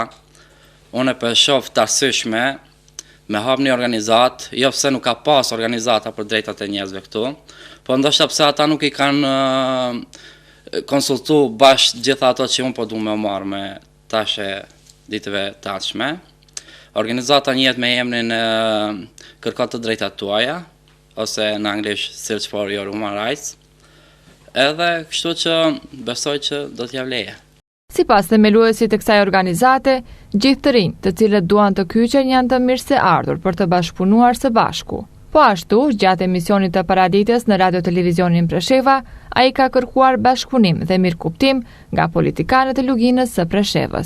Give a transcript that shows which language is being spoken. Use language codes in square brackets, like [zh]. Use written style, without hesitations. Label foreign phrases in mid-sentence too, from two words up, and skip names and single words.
[sq] Unë po shoh të arsyeshme me hap një organizatë, jo pse nuk ka pas organizata për drejtat e njerëzve këtu, po ndoshta pse ata nuk i kanë konsultu bashkë gjitha ato që unë po du me marrë me tashe ditëve të ardhshme. Organizata njihet me emrin Kërko të drejtat tuaja, ose në anglisht [en] Search for your human rights, [sq] edhe kështu që besoj që do t'ja vleje. Sipas themeluesit të kësaj organizate, gjithë të rinj të cilët duan të kyqen janë të mirë se ardhur për të bashkëpunuar së bashku. Po ashtu, gjatë emisionit të paraditës në Radio Televizionin Presheva, ai ka kërkuar bashkëpunim dhe mirëkuptim nga politikanët e Luginës së Preshevës.